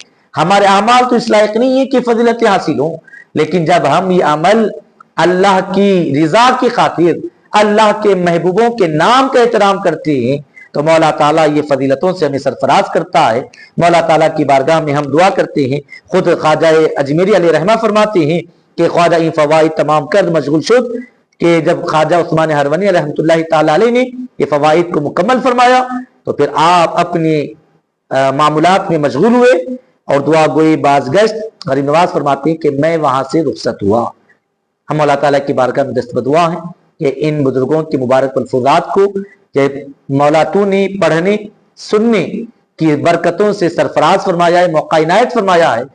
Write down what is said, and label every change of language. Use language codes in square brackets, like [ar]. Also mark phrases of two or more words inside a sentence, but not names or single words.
[ur] ہمارے اعمال تو اس لائق نہیں ہے کہ فضیلتیں حاصل ہوں، لیکن جب ہم یہ عمل اللہ کی رضا کی خاطر اللہ کے محبوبوں کے نام کا احترام کرتے ہیں تو مولا تعالیٰ یہ فضیلتوں سے ہمیں سرفراز کرتا ہے۔ مولا تعالیٰ کی بارگاہ میں ہم دعا کرتے ہیں۔ خود خواجہ اجمیری [ar] علیہ رحمہ [ur] فرماتے ہیں کہ [fa] خواجہ این فوائد تمام کرد مشغول شد، [ur] کہ جب خواجہ عثمان ہرونی [ar] رحمۃ اللہ تعالیٰ علیہ [ur] نے یہ فوائد کو مکمل فرمایا تو پھر آپ اپنے معمولات میں مشغول ہوئے اور [fa] دعا گوئی باز گشت۔ [ur] غریب نواز فرماتے ہیں کہ میں وہاں سے رخصت ہوا۔ ہم اللہ تعالیٰ کی بارگاہ میں دست بدعا ہیں کہ ان بزرگوں کی مبارک الفاظات کو کہ مولا تو نے پڑھنے سننے کی برکتوں سے سرفراز فرمایا ہے، موقع عنایت فرمایا ہے۔